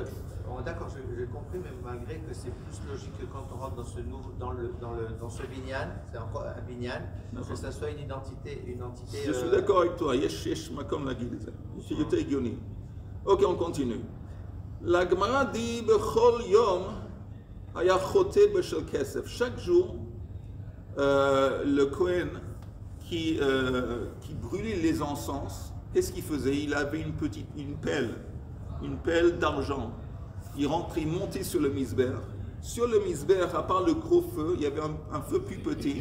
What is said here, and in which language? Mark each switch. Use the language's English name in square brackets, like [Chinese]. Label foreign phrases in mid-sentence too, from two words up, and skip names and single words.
[French] D'accord, j'ai compris, mais malgré que c'est plus logique que quand on rentre dans ce binyan, c'est encore un binyan, que ça soit une identité. Je suis d'accord avec toi. Comme la guide. Ok, on continue. La Gemara dit [Hebrew] בכל יום היה חותה בשל כסף. [French] Chaque jour, le Kohen qui brûlait les encens, qu'est-ce qu'il faisait? Il avait une pelle d'argent. Il rentrait, il montait sur le misber. Sur le misber, à part le gros feu, il y avait un feu plus petit.